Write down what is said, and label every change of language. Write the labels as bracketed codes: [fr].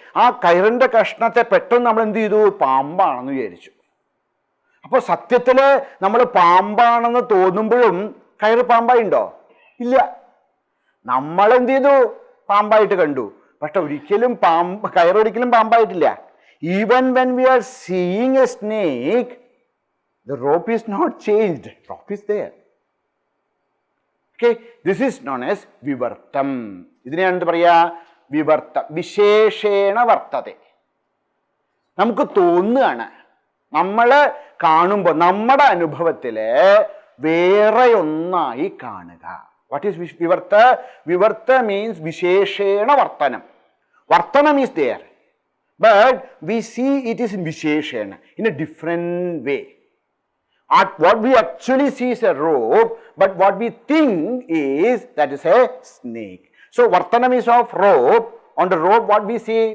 [ml] ആ കയറിൻ്റെ കഷ്ണത്തെ പെട്ടെന്ന് നമ്മൾ എന്ത് ചെയ്തു? പാമ്പാണെന്ന് വിചാരിച്ചു. അപ്പോൾ സത്യത്തിൽ നമ്മൾ പാമ്പാണെന്ന് തോന്നുമ്പോഴും കയറ് പാമ്പായിണ്ടോ? ഇല്ല. നമ്മൾ എന്ത് ചെയ്തു? പാമ്പായിട്ട് കണ്ടു. പക്ഷെ ഒരിക്കലും കയറൊരിക്കലും പാമ്പായിട്ടില്ല. [en] Even when we are seeing a snake, the rope is not changed. Rope is there. Okay, this is known as Vivartam. [ml] ഇതിനെയാണ് എന്ത് പറയാ? വിവർത്ത. വിശേഷേണ വർത്തതെ. നമുക്ക് തോന്നുകയാണ്, നമ്മൾ കാണുമ്പോൾ നമ്മുടെ അനുഭവത്തിൽ വേറെ ഒന്നായി കാണുക. [en] What is Vivarta? Vivarta means Visheshena Vartanam. Vartanam is there, but we see it is in Visheshena, in a different way. What we actually see is a rope, but what we think is that is a snake. So Vartanam is of rope. On the rope, what we see?